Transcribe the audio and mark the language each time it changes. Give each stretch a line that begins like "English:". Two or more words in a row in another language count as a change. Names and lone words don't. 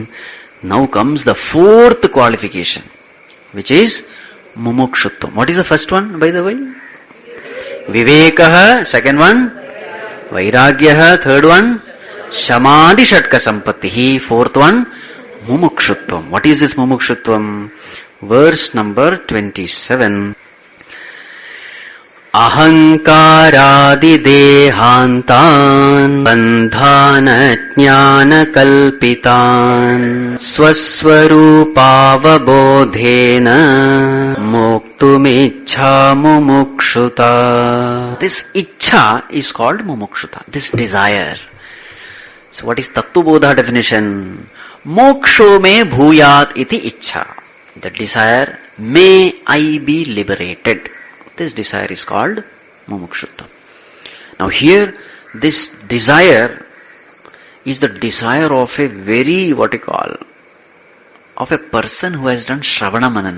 English: Now comes the fourth qualification, which is mumukshutvam. What is the first one, by the way? Vivekaha. Second one, Vairagyaha. Third one,
Sanskrit: शमादि षट्क सम्पत्तिः.
English: Fourth one, mumukshutvam. What is this mumukshutvam? Verse number 27.
Sanskrit: अहंकारादि देहान्तान् बन्धान ज्ञान कल्पितान् स्वस्वरूपावबोधेन मोक्तुमिच्छा मुमुक्षुता.
English: This ichha is called mumukṣuta, this desire. So what is Tattvabodha definition?
Sanskrit: मोक्षो मे भूयात् इति इच्छा.
English: The desire, may I be liberated. This desire is called mumukshutva. Now here, this desire is the desire of a very, of a person who has done
Sanskrit: श्रवण मनन.